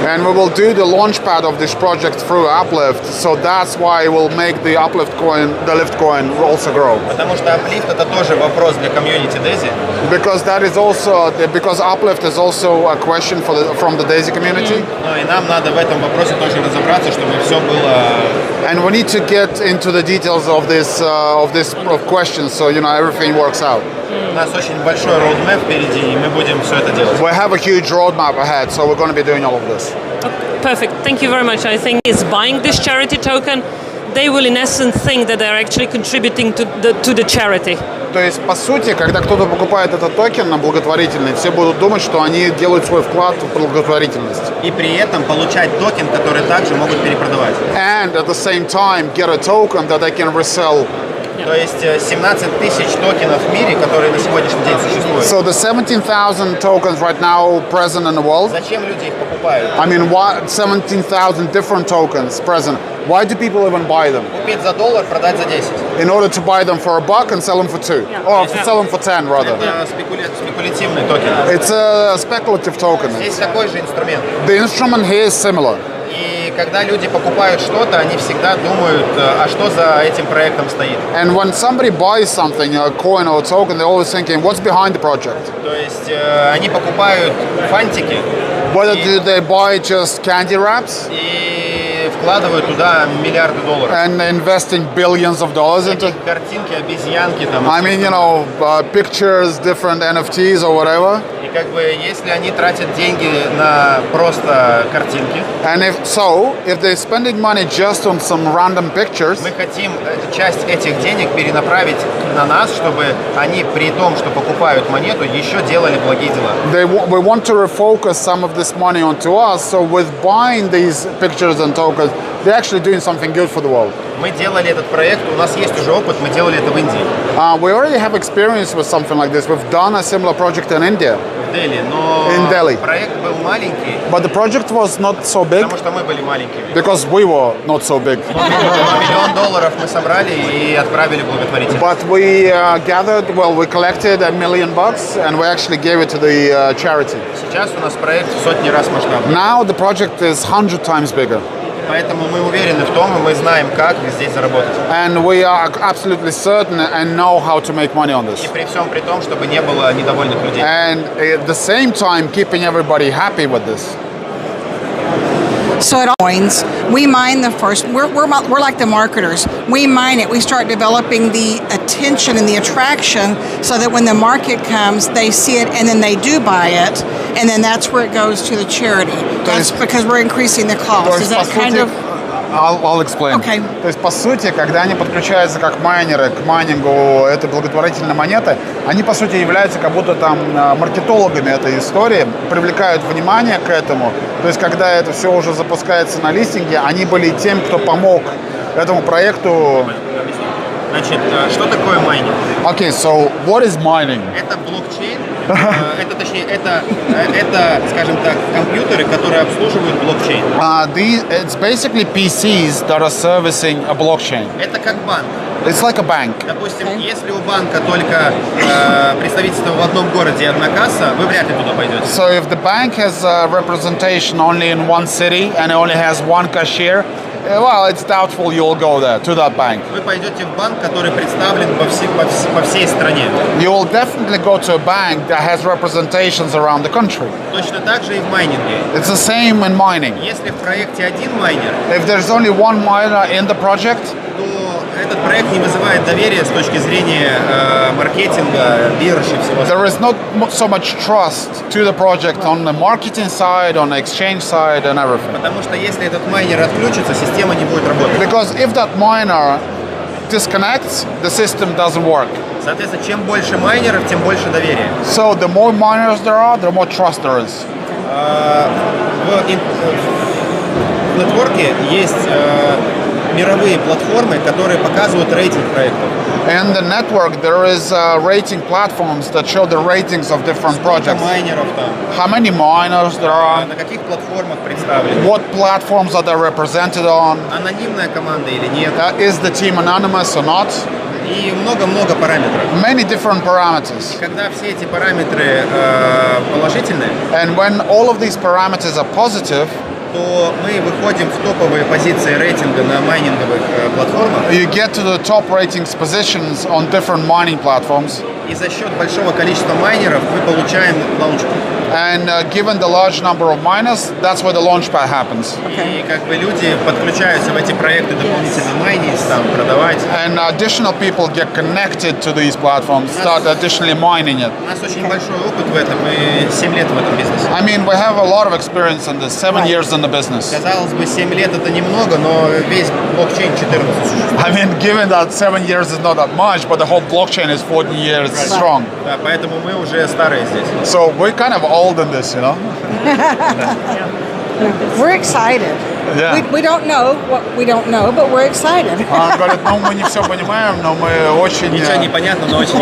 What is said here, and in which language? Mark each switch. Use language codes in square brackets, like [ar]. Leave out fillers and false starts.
[en] And we will do the launchpad of this project through Uplift, so that's why we'll make the Uplift coin, the Lift coin, also grow. [ru] Потому что аплифт это тоже вопрос для комьюнити DAISY. [en] Because Uplift is also a question from the DAISY community. [ru] Ну и нам надо в этом вопросе тоже разобраться, чтобы все было. [en] And we need to get into the details of this question, so everything works out. [ru] У нас очень большой roadmap впереди, и мы будем все это делать. [en] We have a huge roadmap ahead, so we're going to be doing all of this. Perfect. Thank you very much. I think is buying this charity token, they will in essence think that they're actually contributing to the charity. [ru] То есть, по сути, когда кто-то покупает этот токен на благотворительность, все будут думать, что они делают свой вклад в благотворительность. И при этом получать токен, который также могут перепродавать. [en] And at the same time get a token that they can resell. [ru] То есть 17 тысяч токенов в мире, которые на сегодняшний день существуют. [en] So the 17,000 tokens right now present in the world. [ru] Zачем люди их покупают? [en] I mean, 17,000 different tokens present. Why do people even buy them? [ru] Купить за $1, продать за 10. [en] In order to buy them for $1 and sell them for $2. Or sell them for 10 rather. [ru] Это спекулятивный токен. [en] It's a speculative token. [ru] Здесь такой же инструмент. [en] The instrument here is similar. [ru] И когда люди покупают что-то, они всегда думают, а что за этим проектом стоит. [en] And when somebody buys something, a coin or a token, they're always thinking, what's behind the project? [ru] То есть они покупают фантики. [en] Whether do they buy just candy wraps? [ru] И в вкладывают туда миллиарды долларов. [en] And investing billions of dollars into. [ru] Картинки, обезьянки там. [en] I mean, pictures, different NFTs or whatever. [ru] И как бы, если они тратят деньги на просто картинки. [en] And if they're spending money just on some random pictures. [ru] Мы хотим часть этих денег перенаправить на нас, чтобы они при том, что покупают монету, еще делали благие дела. [en] We want to refocus some of this money onto us. So with buying these pictures and tokens, they're actually doing something good for the world. [ru] Мы делали этот проект, у нас есть уже опыт, мы делали это в Индии. [en] We already have experience with something like this. We've done a similar project in India. [ru] В Дели, но [en] In Delhi. [ru] проект был маленький. [en] But the project was not so big. [ru] Потому что мы были маленькими. [en] Because we were not so big. [ru] Но $1 миллион мы собрали и отправили благотворителям. [en] But we we collected $1 million and we actually gave it to the charity. [ru] Сейчас у нас проект в сотни раз масштабнее. [en] Now the project is 100 times bigger. [ru] Поэтому мы уверены в том, и мы знаем, как здесь заработать. [en] And we are absolutely certain and know how to make money on this. [ru] И при всем при том, чтобы не было недовольных людей. [en] And at the same time, keeping everybody happy with this. So it all coins. We mine the first. We're like the marketers. We mine it. We start developing the attention and the attraction so that when the market comes, they see it and then they do buy it, and then that's where it goes to the charity. That's because we're increasing the cost. Is that kind of? I'll explain. Okay. [ru] То есть, по сути, когда они подключаются как майнеры к майнингу этой благотворительной монеты, они, по сути, являются как будто там маркетологами этой истории, привлекают внимание к этому. То есть, когда это все уже запускается на листинге, они были тем, кто помог этому проекту. Значит, что такое майнинг? [en] Okay, so what is mining? [ru] Это блокчейн. Это, скажем так, компьютеры, которые обслуживают блокчейн. [en] It's basically PCs that are servicing a blockchain. [ru] Это как банк. [en] It's like a bank. [ru] Допустим, если у банка только представительство в одном городе и одна касса, вы вряд ли туда пойдете. [en] So if the bank has representation only in one city and it only has one cashier, well, it's doubtful you'll go there, to that bank. [ru] Вы пойдете в банк, который представлен по всей стране. [en] You will definitely go to a bank that has representations around the country. [ru] Точно так же и в майнинге. [en] It's the same in mining. [ru] Если в проекте один майнер, [en] If there's only one miner in the project, [ru] то этот проект не вызывает доверия с точки зрения маркетинга, биржи, всего. [en] there is not so much trust to the project on the marketing side, on the exchange side, and everything. [ru] Потому что если этот майнер отключится, система не будет работать. [en] Because if that miner disconnects, the system doesn't work. [ru] Соответственно, чем больше майнеров, тем больше доверия. [en] So the more miners there are, the more trust there is. [ru] В нетворке есть мировые платформы, которые показывают рейтинг проектов. [en] In the network, there is rating platforms that show the ratings of different projects. [ru] Майнеров там. [en] How many miners there are? [ru] На каких платформах представлены? [en] What platforms are they represented on? [ru] Анонимная команда или нет? [en] Is the team anonymous or not? [ru] И много-много параметров. [en] Many different parameters. [ru] Когда все эти параметры положительные, [en] And when all of these parameters are positive, [ru] то мы выходим в топовые позиции рейтинга на майнинговых платформах. [en] you get to the top ratings positions on different mining platforms. [ru] И за счет большого количества майнеров мы получаем лаунчпад. [en] And given the large number of miners, that's where the launchpad happens. [ru] И как бы люди подключаются в эти проекты дополнительно майнить, там, продавать. [en] And additional people get connected to these platforms, start additionally mining it. [ru] У нас очень большой опыт в этом, мы 7 лет в этом бизнесе. [en] I mean, we have a lot of experience in this, 7 years in the business. [ru] Казалось бы, 7 лет это немного, но весь блокчейн 14 существует. [en] I mean, given that 7 years is not that much, but the whole blockchain is 14 years strong. [ru] Да, поэтому мы уже старые здесь. [en] So we're kind of old in this, you know? We're excited. Yeah. We don't know what we don't know, but we're excited. [ru] Говорят, ну мы не все понимаем, но мы очень... Ничего не понятно, но очень